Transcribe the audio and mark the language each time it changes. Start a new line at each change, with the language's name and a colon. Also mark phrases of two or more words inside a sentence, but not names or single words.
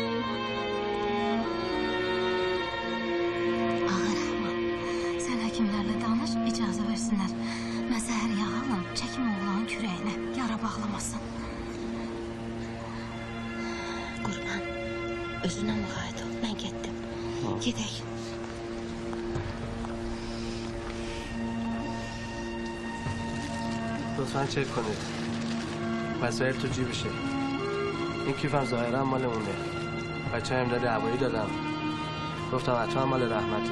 Azerbaijani: Ağa Rəhman, sən həkimlərlə versinlər, icazə versinlər. Mən zəhər yağı alım, çəkim oğlanın kürəyinə, yara bağlamasın. Qurban, özünə müğayət ol, mən getdim. Gedək.
Persian: لطفاً چک کنید وسایل تو جیبشه. این کیفم ظاهرا مال اونه. بچه امداد هوایی دادم، گفتم حتما مال رحمته.